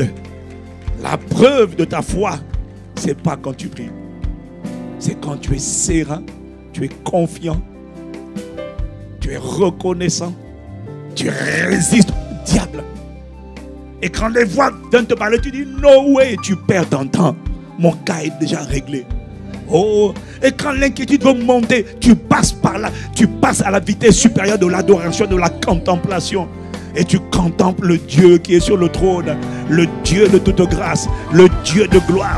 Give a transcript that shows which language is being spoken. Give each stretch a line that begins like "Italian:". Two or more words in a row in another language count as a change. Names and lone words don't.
French: La preuve de ta foi, ce n'est pas quand tu pries. C'est quand tu es serein, tu es confiant, tu es reconnaissant, tu résistes au diable. Et quand les voix viennent te parler, tu dis
English: no way,
French: tu perds ton temps. Mon cas est déjà réglé. Oh, et quand l'inquiétude veut monter, tu passes par là, tu passes à la vitesse supérieure de l'adoration, de la contemplation. Et tu contemples le Dieu qui est sur le trône, le Dieu de toute grâce, le Dieu de gloire.